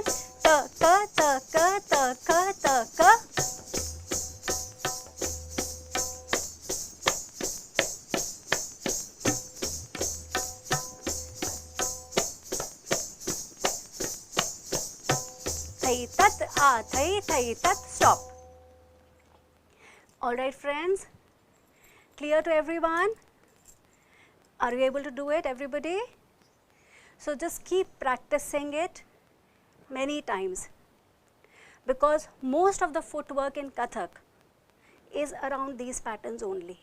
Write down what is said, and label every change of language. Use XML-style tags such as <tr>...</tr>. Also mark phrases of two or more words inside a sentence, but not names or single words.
<en>Ta ka ta ka ta ka ta ka. Thai tat a thai thai tat. Stop. All right, friends. Clear to everyone? Are you able to do it, everybody? So just keep practicing it many times, because most of the footwork in Kathak is around these patterns only.</en>